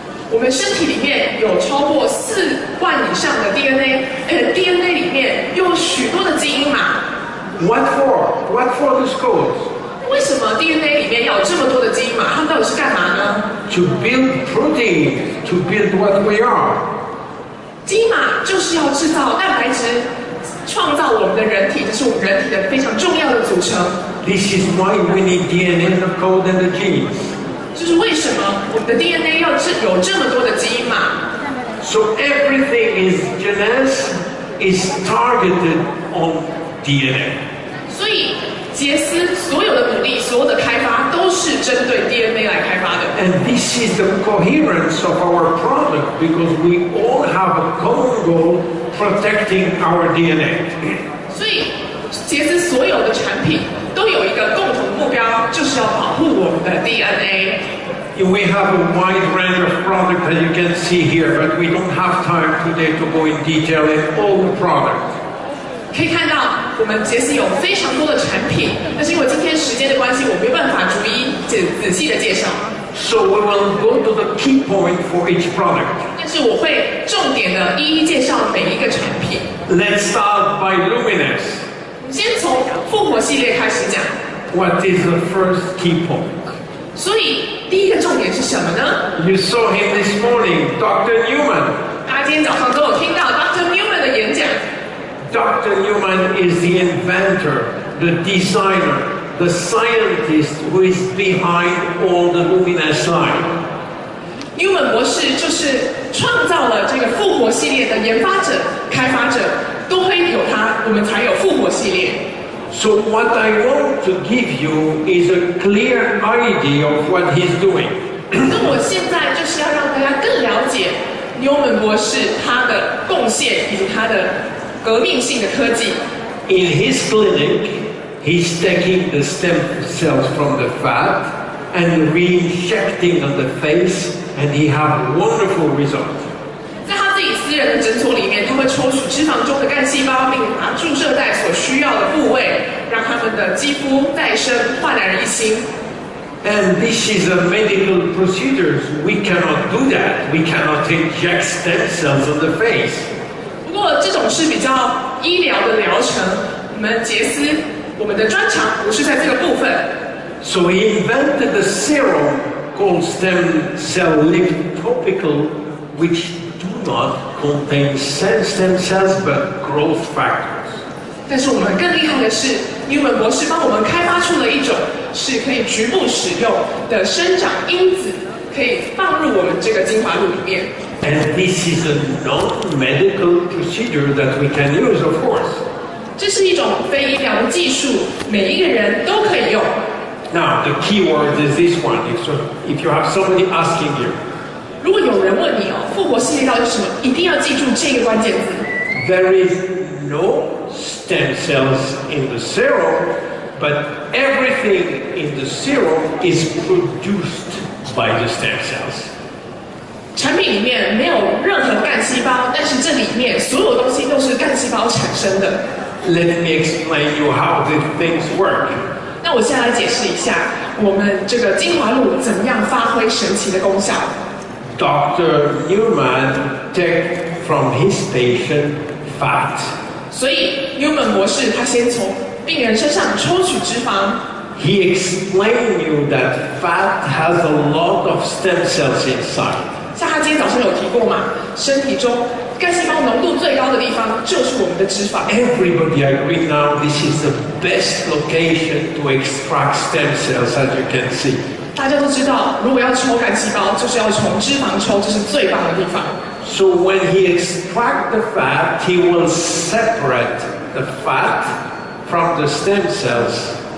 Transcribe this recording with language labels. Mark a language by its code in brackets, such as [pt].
[zh] 我们身体里面有超过4万以上的 DNA，DNA 里面有许多的基因码。 [en] What for? What for these codes? [zh] 为什么 DNA 里面要有这么多的基因码？它们到底是干嘛呢 [en] To build protein, to build what we are. [zh] 基因码就是要制造蛋白质，创造我们的人体，这是我们人体的非常重要的组成。 [en] This is why we need DNA, the code, and the genes. [zh] 这是为什么我们的 DNA 要有这么多的基因码。 [en] So everything is Jeunesse is targeted on DNA. [zh] 所以杰斯所有的努力、所有的开发都是针对 DNA 来开发的。 [en] And this is the coherence of our product because we all have a common goal protecting our DNA. [zh] 所以杰斯所有的产品都有一个共同目标，就是要保护我们的 DNA。 [en] We have a wide range of products that you can see here, but we don't have time today to go in detail in all the products. [zh] 可以看到，我们杰斯有非常多的产品，但是因为今天时间的关系，我没办法逐一仔细的介绍。 [en] So we will go to the key point for each product. [zh] 但是我会重点的一一介绍每一个产品。 [en] Let's start by Luminous. [zh] 我们先从复活系列开始讲。 [en] What is the first key point? [zh] 所以第一个重点是什么呢 [en] You saw him this morning, Dr. Newman. [zh] 大家今天早上都有听到 Dr. Newman 的演讲。 [en] Dr. Newman is the inventor, the designer, the scientist who is behind all the Luminous line. [zh] Newman 博士就是创造了这个复活系列的研发者、开发者，多亏有他，我们才有复活系列。 [en] So what I want to give you is a clear idea of what he's doing. [zh] 那我现在就是要让大家更了解 Newman 博士他的贡献以及他的革命性的科技。 [en] In his clinic, he's taking the stem cells from the fat and reinjecting on the face, and he have wonderful results. [zh] 在他自己私人的诊所里面，他会抽取脂肪中的干细胞，并把它注射在所需要的部位，让他们的肌肤再生，焕然一新。 [en] And this is a medical procedure. We cannot do that. We cannot inject stem cells on the face. [zh] 不过这种是比较医疗的疗程，我们杰斯我们的专长不是在这个部分。 [en] So he invented a serum called stem cell lift topical, which do not contain stem cells but growth factors. [zh] 但是我们更厉害的是，Newman 博士帮我们开发出了一种是可以局部使用的生长因子，可以放入我们这个精华露里面。 [en] And this is a non-medical procedure that we can use, of course. [zh] 这是一种非医疗的技术，每一个人都可以用。 [en] Now, the key word is this one. If you have somebody asking you, [zh] 如果有人问你哦，复活系列到底是什么，一定要记住这个关键字。 [en] there is no stem cells in the serum, but everything in the serum is produced by the stem cells. [zh] 产品里面没有任何干细胞，但是这里面所有东西都是干细胞产生的。 [en] Let me explain you how these things work. [zh] 那我现在来解释一下，我们这个精华露怎么样发挥神奇的功效。 [en] Dr. Newman take from his patient fat. [zh] 所以 Newman 博士他先从病人身上抽取脂肪。 [en] He explained you that fat has a lot of stem cells inside. [zh] 像他今天早上有提过嘛，身体中干细胞浓度最高的地方就是我们的脂肪。 [en] Everybody agree now this is the best location to extract stem cells, as you can see. [zh] 大家都知道，如果要抽干细胞，就是要从脂肪抽，这是最棒的地方。 [en] So when he extracts the fat, he will separate the fat from the stem cells.